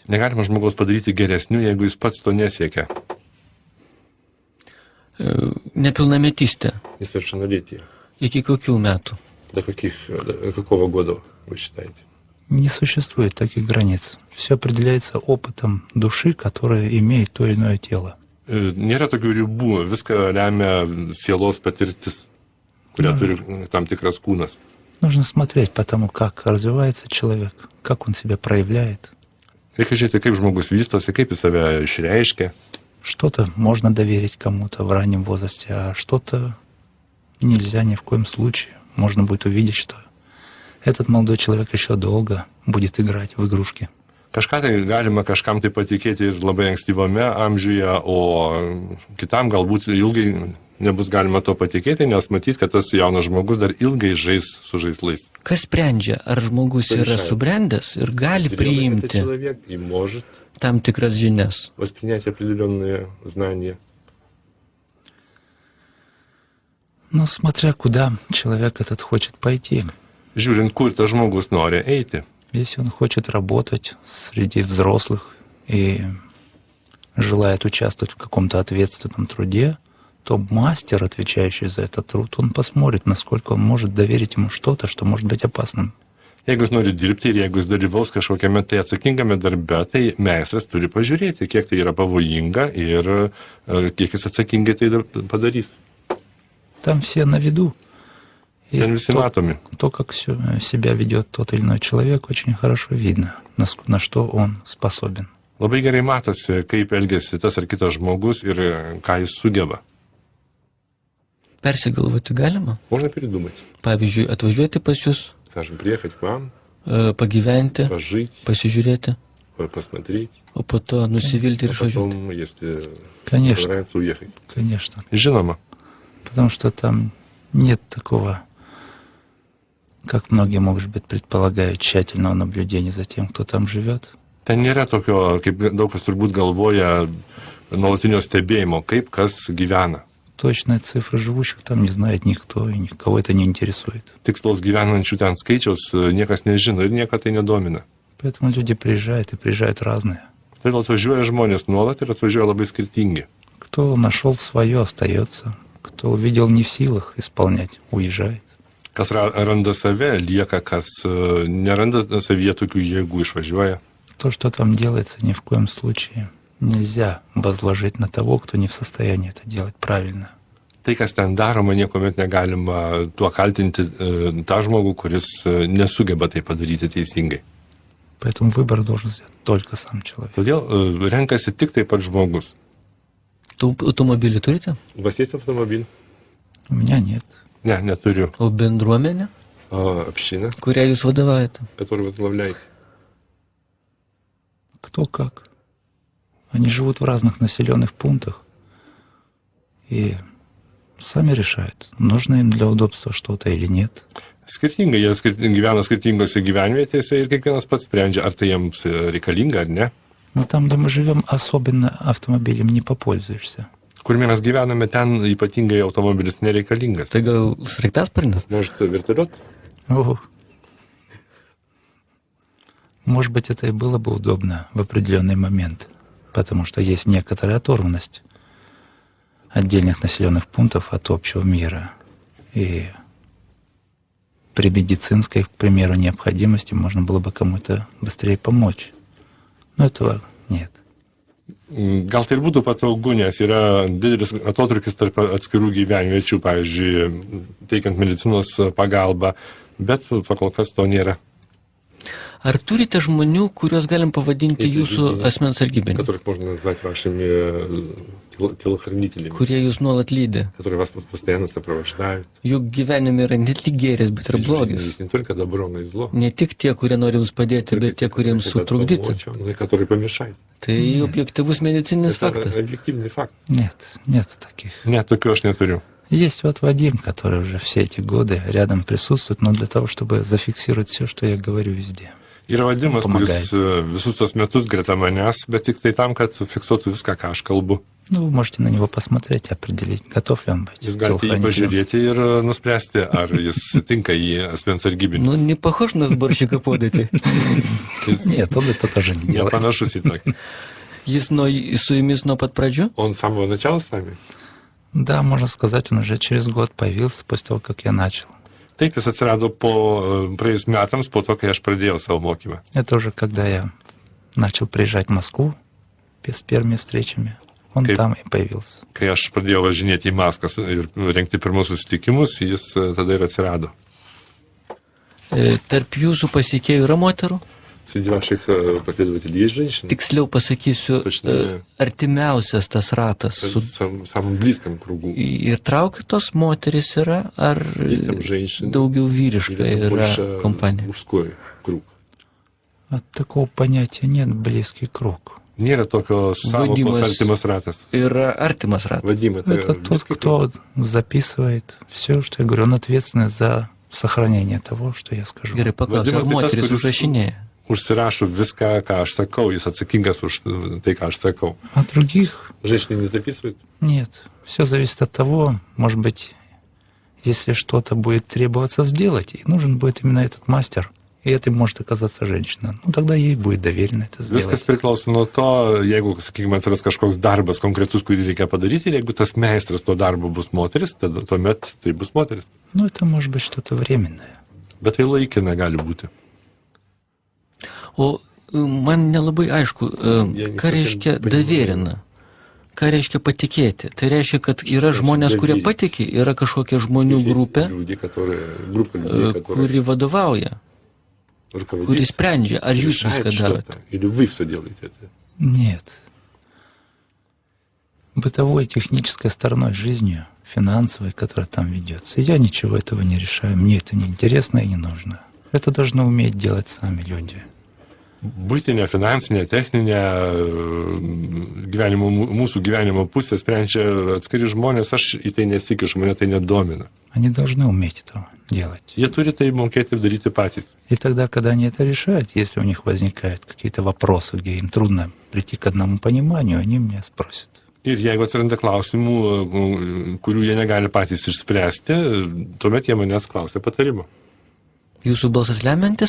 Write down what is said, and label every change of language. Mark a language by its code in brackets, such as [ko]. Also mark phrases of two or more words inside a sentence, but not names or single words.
[lt] Negalima žmogaus padaryti geresniu, jeigu jis pats to nesiekia. Nepilnametystė. [ru] Несовершеннолетие. [lt] Iki kokių metų? [ru] До какого года вы считаете? Не существует таких границ. Все определяется опытом души, которая имеет то или иное тело. [lt] Nėra tokių ribų, viską lemia sielos patirtis, kurią turi tam tikras kūnas. [ru] Нужно смотреть по тому, как развивается человек, как он себя проявляет. [lt] Reikia žiūrėti, kaip žmogus vystosi, kaip jis save išreiškia. [ru] Что-то можно доверить кому-то в раннем возрасте, а что-то нельзя ни в коем случае. Можно будет увидеть, что этот молодой человек еще долго будет играть в игрушки. [lt] Kažką tai galima kažkam tai patikėti ir labai ankstyvame amžiuje, o kitam galbūt ilgai nebus galima to patikėti, nes matys, kad tas jaunas žmogus dar ilgai žais su žaislais. Kas sprendžia, ar žmogus yra subrendęs ir gali priimti tam tikras žinias? [ru] Воспринять определенные знания. Ну, смотря куда человек этот хочет пойти. [lt] Žiūrint, kur tas žmogus nori eiti. [ru] Если он хочет работать среди взрослых и желает участвовать в каком-то ответственном труде, то мастер, отвечающий за этот труд, он посмотрит, насколько он может доверить ему что-то, что может быть опасным. [lt] Jeigu jis nori dirbti ir jeigu jis dalyvaus kažkokiame tai atsakingame darbe, tai meistras turi pažiūrėti, kiek tai yra pavojinga ir kiek jis atsakingai tai padarys. [ru] Там все на виду. И [lt] Ten visi matomi. [ru] то, как себя ведет тот или иной человек, очень хорошо видно, на что он способен. [lt] Labai gerai matosi, kaip elgesi tas ar kitas žmogus ir ką jis sugeba. Persigalvoti galima? [ru] Можно передумать. [lt] Pavyzdžiui, atvažiuoti pas jūs, [ru] Скажем, приехать к вам, [lt] pagyventi, [ru] пожить, [lt] pasižiūrėti, [ru] посмотреть, [lt] o po to nusivilti ir [ru] а [lt] išvažiuoti. [ru] потом, если Конечно, понравится, уехать. конечно. [lt] Žinoma, [ru] Потому что там нет такого, как многие, может быть, предполагают, тщательного наблюдения за тем, кто там живет. [lt] ten nėra tokio, kaip daug kas turbūt galvoja, nuolatinio stebėjimo, kaip kas gyvena. [ru] Точная цифра живущих там не знает никто, и никого это не интересует. [lt] Tikslaus gyvenančių ten skaičiaus niekas nežino ir nieko tai nedomina. [ru] Поэтому люди приезжают, и приезжают разные. [lt] Todėl atvažiuoja žmonės nuolat ir atvažiuoja labai skirtingi. [ru] Кто нашел свое, остается. Кто увидел не в силах исполнять, уезжает. [lt] Kas randa save, lieka, kas neranda savyje tokių jėgų, išvažiuoja. [ru] То, что там делается, ни в коем случае нельзя возложить на того, кто не в состоянии это делать правильно. [lt] Tai, kas ten daroma, niekuomet negalima tuo kaltinti tą žmogų, kuris nesugeba tai padaryti teisingai. [ru] Поэтому выбор должен сделать только сам человек. [lt] Todėl renkasi tik taip pat žmogus. Automobilį turite? [ru] У вас есть автомобиль? У меня нет. [lt] Ne, neturiu. O bendruomenė, [ru] Община, [lt] kurią jūs vadovaujate? [ru] которую возглавляете. Кто как. Они живут в разных населенных пунктах и сами решают, нужно им для удобства что-то или нет. Skirtingai, jie gyvena skirtingose gyvenvietėse ir kiekvienas pats sprendžia, ar tai jiems reikalinga ar ne. Но там, где мы живем, особенно автомобилем не попользуешься. Kur mes gyvename, ten ypatingai automobilis nereikalingas. Tai gal sraigtasparnis? Может, вертолет? О. Может быть, это и было бы удобно в определенный момент, потому что есть некоторая оторванность отдельных населенных пунктов от общего мира. И при медицинской, к примеру, необходимости можно было бы кому-то быстрее помочь. Но этого нет. [lt] Gal tai ir būtų patogu, nes yra didelis atotrukis tarp atskirų gyvenviečių, pavyzdžiui, teikiant medicinos pagalbą, bet pakol kas to nėra. Ar turite žmonių, kuriuos galim pavadinti jūsų asmens sargybiniais? [ru] Которых можно назвать вашими телохранителями. [lt] Kurie jūs nuolat lydi? [ru] Которые вас постоянно сопровождают. [lt] Juk gyvenime yra ne tik gėris, bet ir blogis. [ru] Здесь не только добро, но и зло. [lt] Ne tik tie, kurie nori jums padėti, bet tie, kuriems sutrukdyti. [ru] Но и которые помешают. [lt] Tai objektyvus medicininis faktas. [ru] Это объективный факт. Нет, нет таких. Нет, [lt] tokių aš neturiu. [ru] Есть вот Вадим, который уже все эти годы рядом присутствует, но для того, чтобы зафиксировать все, что я говорю везде. [lt] Yra Vadimas, kuris visus tos metus greta manęs, bet tik tai tam, kad fiksuotų viską, ką aš kalbu. [ru] Ну, вы можете на него посмотреть, определить, готов ли он быть. [lt] Jūs galite jį pažiūrėti ir nuspręsti, ar jis tinka į asmens sargybinį. [ru] Ну, не похож на сборщика подати. Нет, он это тоже не делает. [lt] Panašus į tokį. Jis su jumis nuo pat pradžių? [ru] Он с самого начала с вами? Да, можно сказать, он уже через год появился после того, как я начал. [lt] Taip, jis atsirado praėjus metams po to, kai aš pradėjau savo mokymą. [ru] Это уже когда я начал приезжать в Москву с первыми встречами. Он там и появился. [lt] Kai aš pradėjau važinėti į Maskvą ir rengti pirmus susitikimus, jis tada ir atsirado. Tarp jūsų pasekėjų yra moterų? [ru] Среди ваших последователей есть женщины? [lt] Tiksliau pasakysiu, artimiausias tas ratas. [ru] В самом близком кругу. [lt] Ir traukia tos moteris yra, ar daugiau vyriška yra kompanija? [ru] Мужской круг. От такого понятия нет близкий круг. [lt] Nėra tokio savokos artimas ratas. Yra artimas ratas. [ru] Vadim, это тот, кто записывает все, что я говорю. Он ответственный за сохранение того, что я скажу. [lt] Gerai, paklausiu, ar moteris užrašinėja? Užsirašo viską, ką aš sakau, jis atsakingas už tai, ką aš sakau. [ru] А других? Женщины не записывают? Нет. Все зависит от того, может быть, если что-то будет требоваться сделать, и нужен будет именно этот мастер, и это может оказаться женщина. Ну, тогда ей будет доверено это сделать. [lt] Viskas priklauso nuo to, jeigu, sakykime, atsiras kažkoks darbas konkretus, kurį reikia padaryti, ir jeigu tas meistras to darbo bus moteris, tada tuomet tai bus moteris. [ru] Ну, это может быть что-то временное. [lt] Bet tai laikina gali būti. O man nelabai aišku, ką reiškia daverina, ką reiškia patikėti. Tai reiškia, kad yra žmonės, kurie patikė, yra kažkokia žmonių grupė, kuri vadovauja, kuri sprendžia, ar jūs viską darote. [ru] Нет. Бытовой технической стороной жизни, финансовой, которая там ведется, я ничего этого не решаю, мне это не интересно и не нужно. Это должны уметь делать сами люди. [lt] Buitinė, finansinė, techninė mūsų gyvenimo pusė sprendžia atskiri žmonės, aš į tai nesikišu, mane tai nedomina. [ru] Они должны уметь это делать. [lt] Jie turi tai mokėti ir daryti patys. [ru] И тогда, когда они это решают, если у них возникают какие-то вопросы, где им трудно прийти к одному пониманию, они меня спросят. [lt] Ir jeigu atsiranda klausimų, kurių jie negali patys išspręsti, tuomet jie manęs klausia patarimo. Jūsų balsas lemiantis?